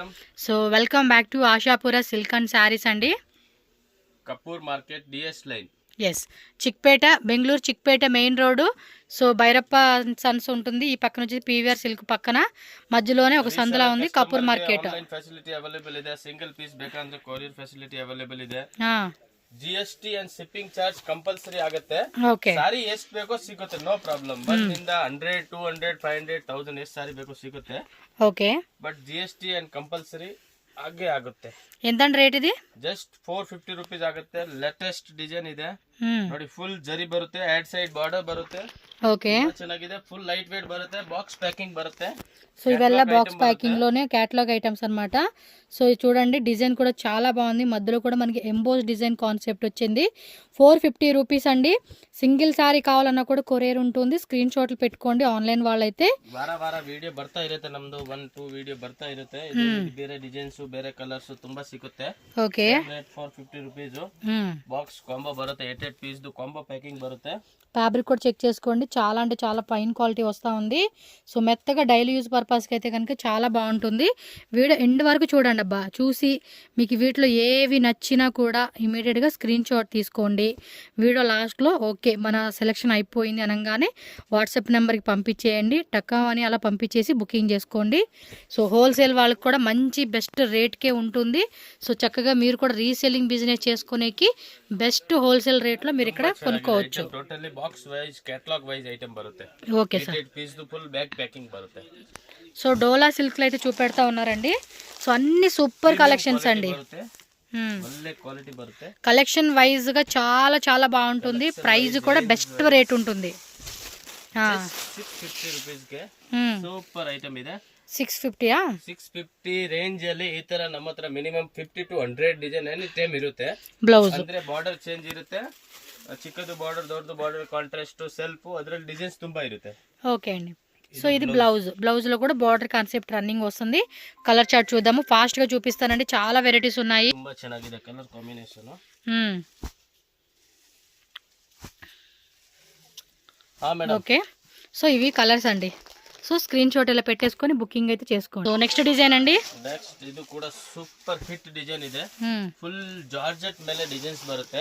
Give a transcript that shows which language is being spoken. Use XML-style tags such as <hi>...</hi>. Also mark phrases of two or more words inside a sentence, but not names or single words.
<en>so welcome back to Ashapura Silk and Sarees అండి.</en> <te>కపూర్ మార్కెట్ డిఎస్ లైన్. ఎస్, చిక్పేట, బెంగళూరు చిక్పేట మెయిన్ రోడ్డు. సో భైరప్ప సన్స్ ఉంటుంది, ఈ పక్కన వచ్చి పీవీఆర్ సిల్క్ పక్కన మధ్యలోనే ఒక సందులా ఉంది కపూర్ మార్కెట్.</te> <en>online facility available</en> <kn>ಇದೆ,</kn> <en>single piece</en> <kn>ಬೇಕಂದ್ರೆ</kn> <en>courier facility available</en> <kn>ಇದೆ.</kn> <en>GST and shipping charge compulsory</en> <kn>ಆಗುತ್ತೆ. ಸಾರಿ ಎಷ್ಟು ಬೇಕೋ ಸಿಗುತ್ತೆ,</kn> <en>no problem.</en> <kn>ಬಂದಿಂದ 100, 200, 500, 1000 ಎಷ್ಟು ಸಾರಿ ಬೇಕೋ ಸಿಗುತ್ತೆ. ಓಕೆ,</kn> <en>but GST and compulsory</en> <kn>ಹಾಗೆ ಆಗುತ್ತೆ. ಎಂತ ರೇಟ್ ಇದೆ?</kn> <en>just 450 rupees</en> <kn>ಆಗುತ್ತೆ.</kn> <en>latest design</en> <kn>ಇದೆ ನೋಡಿ, ಫುಲ್ ಜರಿ ಬರುತ್ತೆ,</kn> <en>odd side border</en> <kn>ಬರುತ್ತೆ.</kn> <te>ఓకే,</te> <kn>ಚೆನ್ನಾಗಿದೆ,</kn> <en>full light weight</en> <kn>ಬರುತ್ತೆ,</kn> <en>box packing</en> <kn>బರುತ್ತೆ.</kn> <te>సో ఇవెల్లా</te> <en>box packing</en> <te>లోనే</te> <en>catalogue items</en> <te>అన్నమాట. సో ఇది చూడండి, డిజైన్ కూడా చాలా బాగుంది. మధ్యలో కూడా మనకి</te> <en>emboss design concept</en> <te>వచ్చింది. 450 రూపీస్ అండి.</te> <en>single saree</en> <te>కావాలన్నా కూడా కొరియర్ ఉంటుంది, స్క్రీన్ షాట్లు పెట్టుకోండి. ఆన్లైన్ వాళ్ళైతే</te> <kn>ವಾರ ವಿಡಿಯೋ ಬರ್ತಾ ಇರುತ್ತೆ, ನಮ್ದು 1-2 ವಿಡಿಯೋ ಬರ್ತಾ ಇರುತ್ತೆ. ಬೇರೆ ಡಿಸೈನ್ಸ್ ಬೇರೆ ಕಲರ್ಸ್ ತುಂಬಾ ಸಿಗುತ್ತೆ. ಓಕೆ, 450</kn> <en>rupees box combo</en> <kn>బರುತ್ತೆ. 8</kn> <en>piece combo packing</en> <kn>బರುತ್ತೆ.</kn> <te>ఫ్యాబ్రిక్ కూడా చెక్ చేసుకోండి, చాలా అంటే చాలా</te> <en>fine quality</en> <te>వస్తూ ఉంది. సో మెత్తగా</te> <en>daily use</en> <te>పర్పస్కి అయితే కనుక చాలా బాగుంటుంది.</te> <en>video end</en> <te>వరకు చూడండి అబ్బా, చూసి మీకు వీటిలో ఏవి నచ్చినా కూడా ఇమీడియట్గా</te> <en>screen shot</en> <te>తీసుకోండి. వీడియో లాస్ట్లో ఓకే మన సెలెక్షన్ అయిపోయింది అనగానే వాట్సాప్ నెంబర్కి పంపించేయండి, టక్కా అని అలా పంపించేసి బుకింగ్ చేసుకోండి. సో హోల్సేల్ వాళ్ళకి కూడా మంచి బెస్ట్ రేట్కే ఉంటుంది. సో చక్కగా మీరు కూడా</te> <en>reselling business</en> <te>చేసుకునేకి</te> <en>best wholesale</en> <te>రేట్లో మీరు ఇక్కడ కొనుక్కోవచ్చు.</te> <en>totally box wise catalogue wise item</en> <kn>ಬರುತ್ತೆ.</kn> <en>okay sir,</en> <kn>8</kn> <en>piece full bag packing</en> <kn>బರುತ್ತೆ.</kn> <te>సో డోలా సిల్క్ అయితే చూపెడతా ఉన్నారండి. సో అన్ని</te> <en>super collections</en> <te>అండి,</te> <kn>ಒಳ್ಳೆ ಕ್ವಾಲಿಟಿ ಬರುತ್ತೆ.</kn> <en>collection wise</en> <te>గా చాలా చాలా బాగుంటుంది. ప్రైస్ కూడా</te> <en>best rate</en> <te>ఉంటుంది.</te> <kn>650 ರೂಪೀಸ್ ಗೆ</kn> <en>super item</en> <kn>ಇದೆ. 650 650 ರೇಂಜ್ ಅಲ್ಲಿ ಈ ತರ ನಮ್ಮ ಹತ್ರ</kn> <en>minimum 50 to 100 design any time</en> <kn>ಇರುತ್ತೆ. ಬ್ಲೌಸ್ ಅಂದ್ರೆ</kn> <en>border change</en> <kn>ಇರುತ್ತೆ, ಚಿಕ್ಕದು ಬಾರ್ಡರ್, ದೊಡ್ಡದು ಬಾರ್ಡರ್, ಕಾಂಟ್ರಾಸ್ಟ್, ಸೆಲ್ಫ್, ಅದರಲ್ಲಿ ಡಿಸೈನ್ಸ್ ತುಂಬಾ ಇರುತ್ತೆ.</kn> <te>ఓకే అండి. సో ఇది బ్లౌజ్ లో కూడా</te> <en>border concept running</en> <te>వస్తుంది.</te> <en>colour chart</en> <te>చూద్దాము, ఫాస్ట్ గా చూపిస్తానండి. చాలా వెరైటీస్ ఉన్నాయి,</te> <kn>ತುಂಬಾ ಚೆನ್ನಾಗಿದೆ</kn> <en>colour combination.</en> <te>ఓకే, సో ఇవి కలర్స్ అండి. సో</te> <en>screen shot</en> <te>ఇలా పెట్టేసుకొని బుకింగ్ అయితే చేసుకోండి.</te> <en>so next design</en> <te>అండి,</te> <kn>నెక్స్ట్</kn> <te>ఇది కూడా</te> <en>super hit design</en> <kn>ಇದೆ.</kn> <en>full georgette</en> <kn>ಮೇಲೆ ಡಿಸೈನ್ಸ್ ಬರುತ್ತೆ.</kn>